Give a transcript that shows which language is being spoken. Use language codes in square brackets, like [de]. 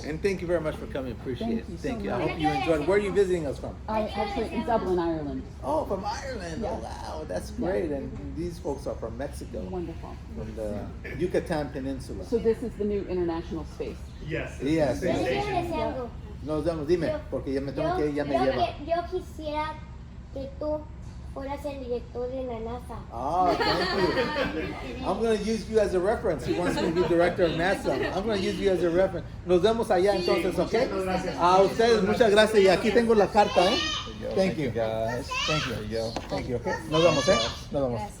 [en] And thank you very much for coming. Appreciate it. Thank you so I much. hope you enjoyed. Where are you visiting us from? Actually, in Dublin, Ireland. Oh, from Ireland. Yeah. Oh, wow, that's great. And these folks are from Mexico, Wonderful. from the Yucatan Peninsula. So this is the new international space. Yes. Yes. [es] Yo quiero decir algo. Nos vemos, dime, porque ya me tengo que ir, ya me lleva. Yo quisiera que tú fueras el director de la NASA. [en] Ah, thank you. I'm going to use you as a reference. He wants me to be director of NASA. I'm going to use you as a reference. [es] Nos vemos allá entonces, ¿ok? A ustedes, muchas gracias. Y aquí tengo la carta, ¿eh? [en] Thank you. Guys. Thank you. There you go. Thank you, [es] ¿ok? Nos vemos, ¿eh? Nos vemos.